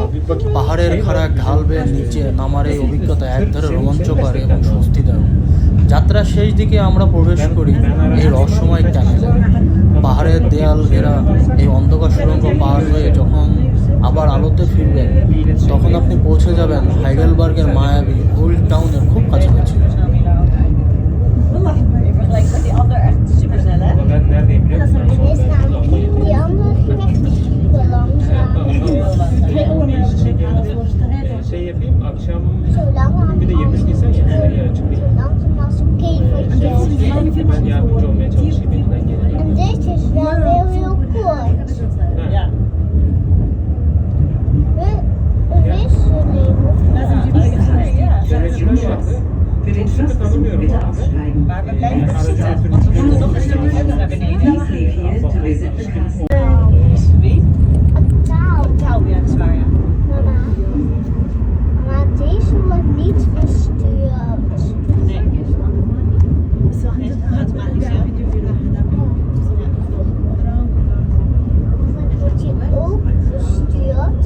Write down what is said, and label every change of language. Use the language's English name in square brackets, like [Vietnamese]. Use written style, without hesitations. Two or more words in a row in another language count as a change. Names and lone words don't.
[Bangla] পাহাড়ের খাড়া ঢাল বেয়ে নিচে নামার এই অভিজ্ঞতা একধারে রোমাঞ্চকর এবং স্বস্তিদায়ক। যাত্রার শেষ দিকে আমরা প্রবেশ করি এই রহস্যময় টানেলে। পাহাড়ের দেয়াল ঘেরা এই অন্ধকার সুড়ঙ্গ পার হয়ে যখন আবার আলোতে ফিরবেন, তখন আপনি পৌঁছে যাবেন হাইডেলবার্গের মায়াবী [English] Old Town [Bangla] খুব কাছাকাছি। [Dutch] Like met die ander echt super snel, hè? Is namelijk die andere ging echt super langzaam. [Turkish] Şey yapayım, akşam [Dutch] Zolang [Turkish] bir de yemek yesen ya, nereye açıklayayım. [Dutch] langzaam als een kevertje. [Turkish] Ben yardımcı olmaya çalışayım elimden geleni. [Dutch] En deze is wel heel kort. Ja. Een wisseling. Ja. [Turkish] Yöneticiler vardı. [German] Für den [Turkish] Çok sıkı tanımıyorum [German] bitte [Turkish] abi. [German] aussteigen. [Dutch] Maar we blijven zitten, want we moeten nog een stukje verder naar beneden. [English] Please leave here to visit the castle. [Dutch] Wie? Een touw. Touw, ja, dat is waar, ja. Mama. Maar deze wordt niet gestuurd. Nee. Nee, automatisch, ja. Dat wordt hier ook gestuurd.